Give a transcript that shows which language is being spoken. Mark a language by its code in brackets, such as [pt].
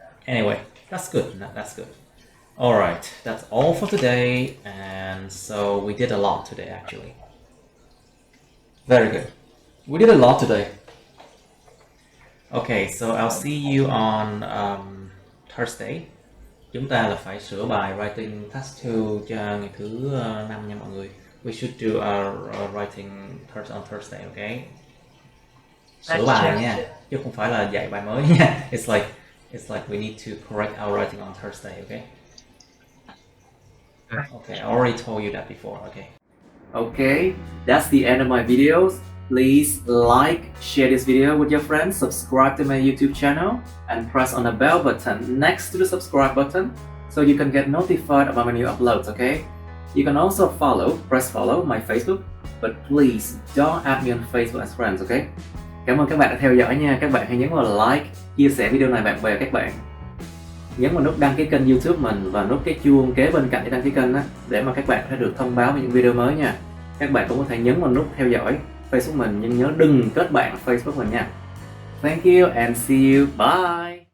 [en] Anyway, that's good. That's good. All right, that's all for today, and so we did a lot today, actually. Very good. We did a lot today. Okay, so I'll see you on Thursday. [vi] Chúng ta là phải sửa bài writing task 2 cho ngày thứ 5 nha mọi người. [en] We should do writing on Thursday, okay? [vi] Sửa bài nha, chứ không phải là dạy bài mới nha. [en] It's like we need to correct our writing on Thursday, okay? Okay, I already told you that before, okay? Okay, that's the end of my videos. Please like, share this video with your friends, subscribe to my YouTube channel, and press on the bell button next to the subscribe button so you can get notified about my new uploads, okay? You can also press follow my Facebook, but please don't add me on Facebook as friends, okay? [vi] Cảm ơn các bạn đã theo dõi nha. Các bạn hãy nhấn vào like, chia sẻ video này bạn bè các bạn. Nhấn vào nút đăng ký kênh YouTube mình và nút cái chuông kế bên cạnh để đăng ký kênh á, để mà các bạn có thể được thông báo về những video mới nha. Các bạn cũng có thể nhấn vào nút theo dõi Facebook mình, nhưng nhớ đừng kết bạn Facebook mình nha. [en] Thank you and see you. Bye.